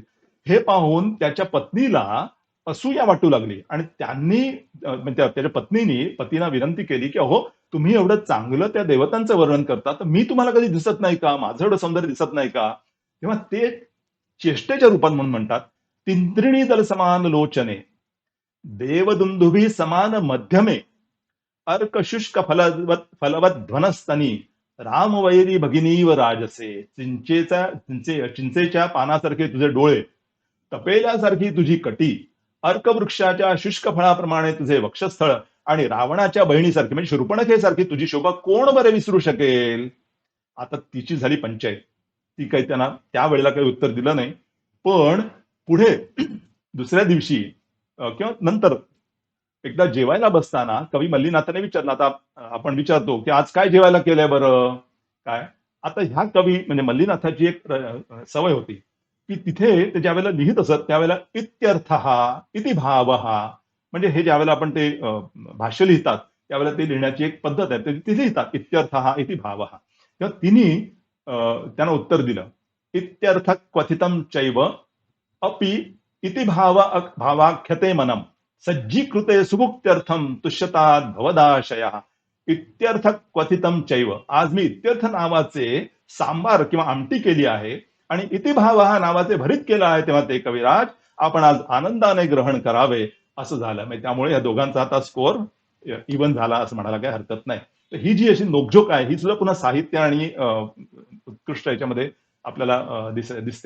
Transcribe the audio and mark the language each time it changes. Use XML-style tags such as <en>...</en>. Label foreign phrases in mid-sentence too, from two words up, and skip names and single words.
<mr>हे पाहून त्याच्या पत्नीला असूया वाटू लागली आणि त्यांनी त्याच्या पत्नीने पतीला विनंती केली की अहो तुम्ही एवढं चांगलं त्या देवतांचं वर्णन करता तर मी तुम्हाला कधी दिसत नाही का, माझं एवढं सौंदर्य दिसत नाही का. तेव्हा ते चेष्टेच्या रूपात म्हणून म्हणतात,</mr> <sa>तिंत्रिणी दल समान लोचने देवदुंदुभी समान मध्यमे अर्क शुष्क फलवत ध्वनस्तनी रामवैरी भगिनीव राजसे.</sa> <mr>चिंचेच्या पानासारखे तुझे डोळे, तपेल्यासारखी तुझी कटी, अर्कवृक्षाच्या शुष्क फळाप्रमाणे तुझे वक्षस्थळ आणि रावणाच्या बहिणीसारखी म्हणजे शूर्पणखेसारखी तुझी शोभा कोण बरे विसरू शकेल. आता तिची झाली पंचायत. ती काही त्यांना त्यावेळेला काही उत्तर दिलं नाही. पण पुढे दुसऱ्या दिवशी किंवा नंतर एकदा जेवायला बसताना कवी मल्लीनाथाने विचारलं, आता आपण विचारतो की आज काय जेवायला केलंय बरं काय. आता ह्या कवी म्हणजे मल्लीनाथाची एक सवय होती की तिथे ते ज्यावेळेला लिहित असत त्यावेळेला</mr> <sa>इत्यर्थ इति भाव</sa> <mr>म्हणजे हे ज्यावेळेला आपण ते भाष्य लिहितात त्यावेळेला ते लिहिण्याची एक पद्धत आहे. ते लिहितात</mr> <sa>इत्यर्थ इति भाव.</sa> <mr>तेव्हा तिने त्यांना उत्तर दिलं,</mr> <sa>इत्यर्थ क्वथितम चैव अपि इति भावाख्यते मनम सज्जीकृते सुभुक्त्यर्थम तुष्यतात भवदाशय. इत्यर्थ क्वथितम चैव,</sa> <mr>आज मी इत्यर्थ नावाचे सांबार किंवा आमटी केली आहे आणि इतिभाव नावाचे भरीत केलं आहे, तेव्हा ते कविराज आपण आज आनंदाने ग्रहण करावे असं झालं. म्हणजे त्यामुळे या दोघांचा आता</mr> <en>score even</en> <mr>झाला असं म्हणायला काही हरकत नाही. तर ही जी अशी नोकझोक आहे ही सुद्धा पुन्हा साहित्य आणि उत्कृष्ट याच्यामध्ये आपल्याला दिसते.</mr>